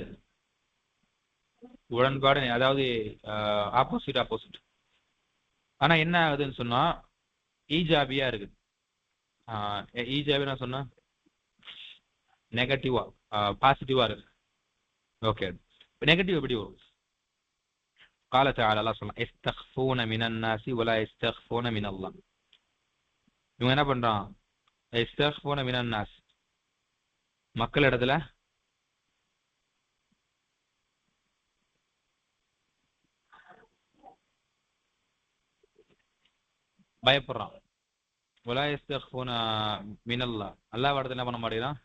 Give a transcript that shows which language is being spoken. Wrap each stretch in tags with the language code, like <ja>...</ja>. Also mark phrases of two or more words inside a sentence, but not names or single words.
<ta>உடன்பாடு, அதாவது ஆப்போசிட். ஆனா என்ன ஆகுதுன்னு சொன்னா ஈஜாபியா இருக்குது. ஈஜாபியா சொன்னா</ta> <en>negative positive</en> <ta>இருக்கு. ஓகே, நெகட்டிவ் எப்படி வரும்?</ta> <ar>قال تعالى الله சொல்றான் يستخفون من الناس ولا يستخفون من الله.</ar> <ta>இவங்க என்ன பண்றான்?</ta> <ar>يستخفون من الناس</ar> <ta>மக்கள் இடத்துல பயப்படுறான்.</ta> <ar>ولا يستخفون من الله</ar> <ta>அல்லாஹ் இடத்துல என்ன பண்ண மாட்டேங்கிறான்?</ta>